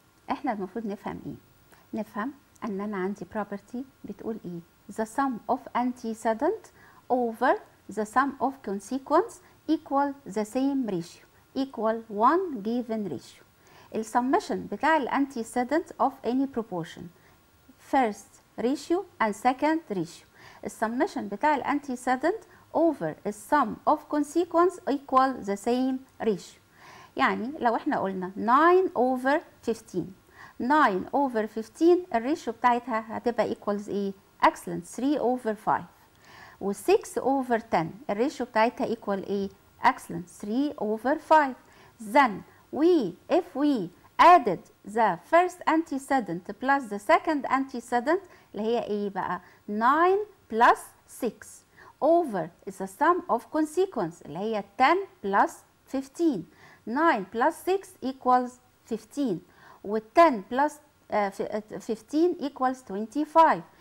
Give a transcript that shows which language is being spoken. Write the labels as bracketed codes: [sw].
[ar] احنا المفروض نفهم ايه؟ نفهم ان انا عندي property بتقول ايه؟ [en] The sum of antecedent over the sum of consequence equal the same ratio, equal one given ratio. السمشن بتاع الانتيسيدنت of any proportion, first ratio and second ratio. السمشن بتاع الانتيسيدنت over the sum of consequence equal the same ratio. [ar] يعني لو احنا قلنا [en] 9 over 15 9 over 15 [ar] الريشيو بتاعتها هتبقى equals ايه؟ excellent 3 over 5 و 6 over 10 الريشيو بتاعتها equal ايه؟ excellent 3 over 5. [en] Then if we added the first antecedent plus the second antecedent [ar] اللي هي ايه بقى؟ [en] 9 plus 6 over the sum of consequence اللي هي 10 plus 15. 9 plus 6 equals 15 و 10 plus 15 equals 25.